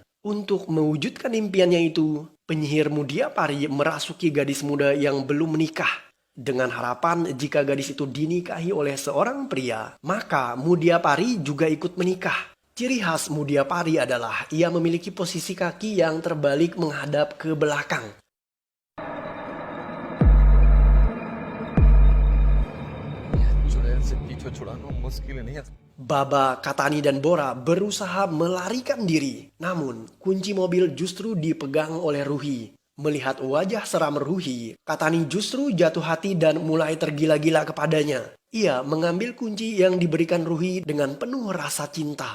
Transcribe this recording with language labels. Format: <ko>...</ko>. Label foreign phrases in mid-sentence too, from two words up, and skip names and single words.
<id>Untuk mewujudkan impiannya itu, penyihir Mudiapari merasuki gadis muda yang belum menikah. Dengan harapan jika gadis itu dinikahi oleh seorang pria, maka Mudiapari juga ikut menikah. Ciri khas Mudiapari adalah ia memiliki posisi kaki yang terbalik menghadap ke belakang.</id> <hi>चुड़ैल से पीछे छुड़ाना मुश्किल नहीं है.</hi> <id>Baba, Katani, dan Bora berusaha melarikan diri. Namun, kunci mobil justru dipegang oleh Ruhi. Melihat wajah seram Ruhi, Katani justru jatuh hati dan mulai tergila-gila kepadanya. Ia mengambil kunci yang diberikan Ruhi dengan penuh rasa cinta.</id>